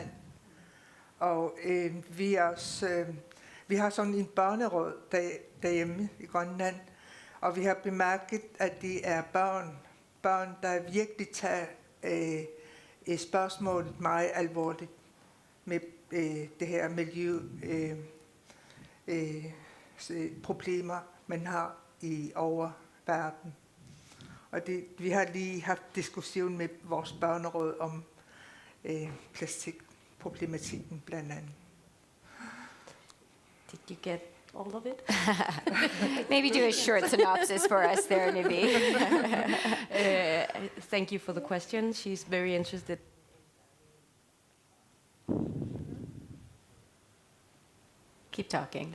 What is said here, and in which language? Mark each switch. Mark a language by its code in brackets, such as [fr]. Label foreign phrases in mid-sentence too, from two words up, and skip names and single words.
[da] Og vi har sådan en børneråd derhjemme i Grønland, og vi har bemærket, at det er børn, der virkelig tager spørgsmålet meget alvorligt med det her miljøproblemer, man har over verden. Og vi har lige haft diskussion med vores børneråd om plastikproblematikken blandt andet. [en] Did you get all of it? Maybe do a short synopsis for us there, Nivi. Thank you for the question. She's very interested. Keep talking.